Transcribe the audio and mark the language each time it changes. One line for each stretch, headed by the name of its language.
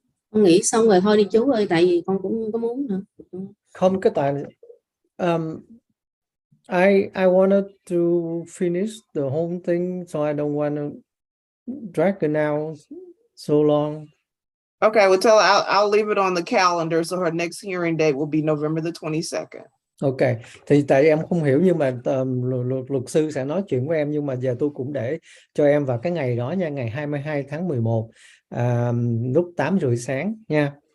Vietnamese: Con nghĩ xong rồi thôi đi chú ơi, tại vì con cũng có muốn nữa. không cái tòa
English: I wanted to finish the whole thing, so I don't want to drag it out so long. Okay, well, I'll leave it on the calendar, so her next hearing date will be November the 22nd.
Vietnamese: Ok, thì tại em không hiểu nhưng mà luật sư sẽ nói chuyện với em, nhưng mà giờ tôi cũng để cho em vào cái ngày đó nha, ngày 22 tháng 11 lúc 8:30 sáng nha.